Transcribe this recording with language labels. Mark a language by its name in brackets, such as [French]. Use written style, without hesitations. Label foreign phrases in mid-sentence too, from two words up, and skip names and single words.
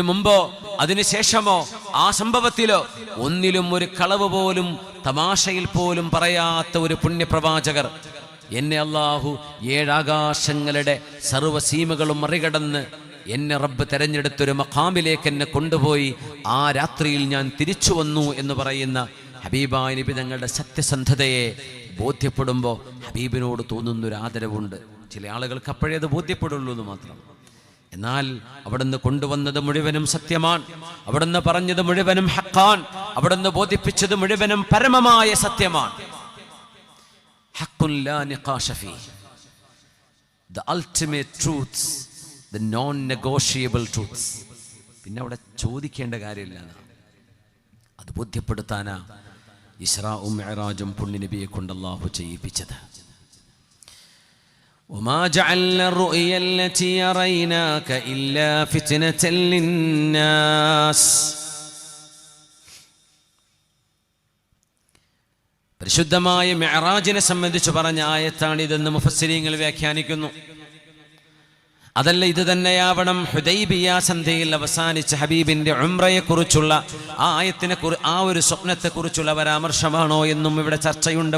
[Malayalam] മുമ്പോ അതിനുശേഷമോ ആ സംഭവത്തിലോ ഒന്നിലും ഒരു കളവ് പോലും തമാശയിൽ പോലും പറയാത്ത ഒരു പുണ്യപ്രവാചകർ എന്നെ അല്ലാഹു 7 ആകാശങ്ങളുടെ സർവ്വസീമകളും മറികടന്ന് എന്നെ റബ്ബ് തെരഞ്ഞെടുത്തൊരു മഖാമിലേക്ക് എന്നെ കൊണ്ടുപോയി ആ രാത്രിയിൽ ഞാൻ തിരിച്ചു വന്നു എന്ന് പറയുന്ന ഹബീബായ നബി തങ്ങളുടെ സത്യസന്ധതയെ ബോധ്യപ്പെടുമ്പോൾ ഹബീബിനോട് തോന്നുന്നൊരു ആദരവുണ്ട്. ചില ആളുകൾക്ക് അപ്പോഴേ അത് ബോധ്യപ്പെടുള്ളൂ എന്ന് മാത്രം. എന്നാൽ അവിടുന്ന് കൊണ്ടുവന്നത് മുഴുവനും സത്യമാണ്, അവിടുന്ന് പറഞ്ഞത് മുഴുവനും ഹഖാൻ, അവിടുന്ന് ബോധിപ്പിച്ചത് മുഴുവനും പരമമായ സത്യമാണ്. [Arabic] حق لا نقاش في, [English] the ultimate truths, the non-negotiable truths. [Malayalam] പിന്നെ അവിടെ ചോദിക്കേണ്ട കാര്യമില്ല. അത് ബോധ്യപ്പെടുത്താനാ ഇസ്രാഉം മിഅ്റാജും പുണ്യ നബിയെ കൊണ്ട് അല്ലാഹു ചെയ്യിപ്പിച്ചത്. [Arabic] وما جعلنا الرؤيا التي أريناك إلا فتنة للناس. [Malayalam] പരിശുദ്ധമായ മിഅ്റാജിനെ സംബന്ധിച്ച് പറഞ്ഞ ആയത്താണ് ഇതെന്ന് മുഫസ്സിരീങ്ങൾ വ്യാഖ്യാനിക്കുന്നു. അതല്ല, ഇത് തന്നെയാവണം ഹുദൈബിയ സന്ധിയിൽ അവസാനിച്ച ഹബീബിന്റെ ഉംറയെക്കുറിച്ചുള്ള ആ ആയത്തിനെ ആ ഒരു സ്വപ്നത്തെക്കുറിച്ചുള്ള പരാമർശമാണോ എന്നും ഇവിടെ ചർച്ചയുണ്ട്.